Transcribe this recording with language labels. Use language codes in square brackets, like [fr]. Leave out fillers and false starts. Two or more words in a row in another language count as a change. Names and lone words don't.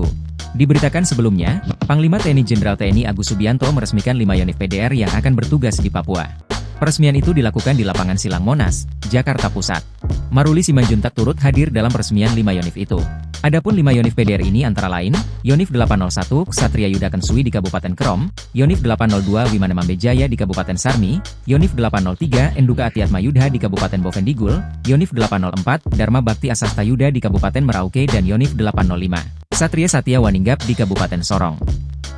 [id] Diberitakan sebelumnya, Panglima TNI Jenderal TNI Agus Subianto meresmikan 5 Yonif PDR yang akan bertugas di Papua. Peresmian itu dilakukan di lapangan Silang Monas, Jakarta Pusat. Maruli Simanjuntak turut hadir dalam peresmian 5 Yonif itu. Adapun 5 Yonif PDR ini antara lain, Yonif 801 Ksatria Yuda Kensui di Kabupaten Krom, Yonif 802 Wimana Mambejaya di Kabupaten Sarmi, Yonif 803 Enduka Atiatma Yudha di Kabupaten Bovendigul, Yonif 804 Dharma Bakti Asasta Yuda di Kabupaten Merauke dan Yonif 805 Ksatria Satya Waninggap di Kabupaten Sorong.